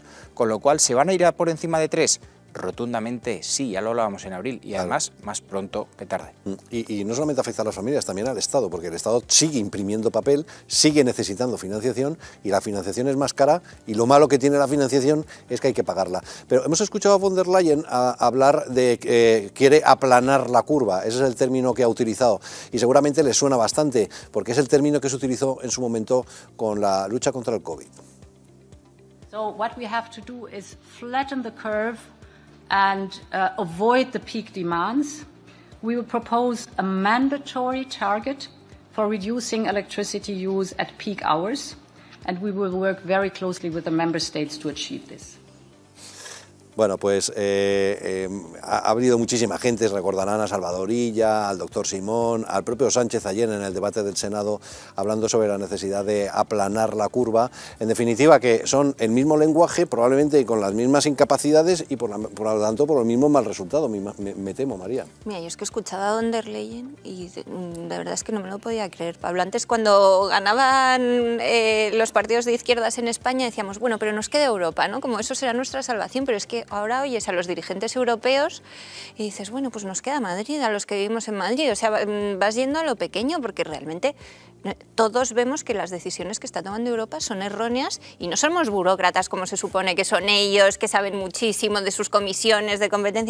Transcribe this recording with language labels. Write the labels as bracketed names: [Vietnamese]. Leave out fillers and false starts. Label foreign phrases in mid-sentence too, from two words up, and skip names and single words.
[Spanish] Con lo cual, ¿se van a ir a por encima de 3? Rotundamente sí, ya lo hablábamos en abril y además más pronto que tarde. Y no solamente afecta a las familias, también al Estado, porque el Estado sigue imprimiendo papel, sigue necesitando financiación y la financiación es más cara y lo malo que tiene la financiación es que hay que pagarla. Pero hemos escuchado a von der Leyen hablar de que quiere aplanar la curva, ese es el término que ha utilizado y seguramente le suena bastante porque es el término que se utilizó en su momento con la lucha contra el COVID. [English] So what we have to do is flatten the curve and avoid the peak demands. We will propose a mandatory target for reducing electricity use at peak hours, and we will work very closely with the member states to achieve this. [Spanish] Bueno, pues ha habido muchísima gente, recordarán a Salvador Illa, al doctor Simón, al propio Sánchez ayer en el debate del Senado, hablando sobre la necesidad de aplanar la curva. En definitiva, que son el mismo lenguaje, probablemente con las mismas incapacidades y por lo tanto por los mismos mal resultados, me temo, María. Mira, yo es que escuchaba a von der Leyen y de verdad es que no me lo podía creer. Pablo, antes cuando ganaban los partidos de izquierdas en España decíamos, bueno, pero nos queda Europa, ¿no? Como eso será nuestra salvación, pero es que ahora oyes a los dirigentes europeos y dices, bueno, pues nos queda Madrid, a los que vivimos en Madrid, o sea, vas yendo a lo pequeño porque realmente todos vemos que las decisiones que está tomando Europa son erróneas y no somos burócratas como se supone que son ellos, que saben muchísimo de sus comisiones de competencia.